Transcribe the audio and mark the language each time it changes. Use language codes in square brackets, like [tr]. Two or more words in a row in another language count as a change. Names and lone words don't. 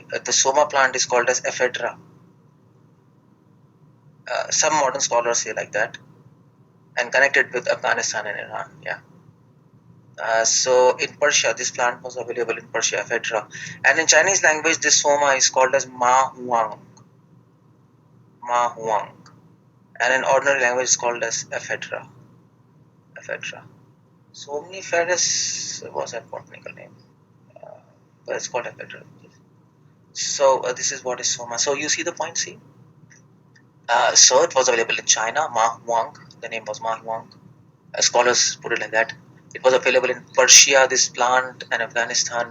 [en] The Soma plant is called as ephedra. Some modern scholars say like that, and connected with Afghanistan and Iran. Yeah. So in Persia, this plant was available in Persia, ephedra, and in Chinese language, this Soma is called as Ma Huang, Ma Huang, and in ordinary language, it's called as ephedra, ephedra. Somniferous was that botanical name, but it's called ephedra. So this is what is Soma. So you see the point, see? So it was available in China, Ma Huang. The name was Ma Huang. Scholars put it like that. It was available in Persia, this plant, and Afghanistan.